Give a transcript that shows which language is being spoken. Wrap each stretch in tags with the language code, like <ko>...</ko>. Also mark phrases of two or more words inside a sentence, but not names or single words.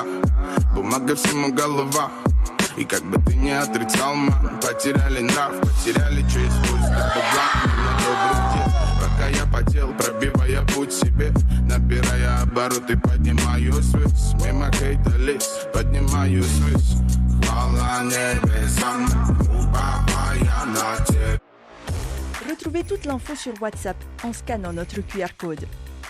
<ru>Бумага всему голова, и как бы ты не отрицал, мам, потеряли нрав, потеряли честь, пусть на добрый день. Пока я потел, пробивая путь себе, набирая обороты, поднимаю связь. Мимо хейта лиц, поднимаю связь. Хвала небесам, уповая на тебя.</ru> <fr>Retrouvez toute l'info sur WhatsApp en scannant notre QR code.</fr>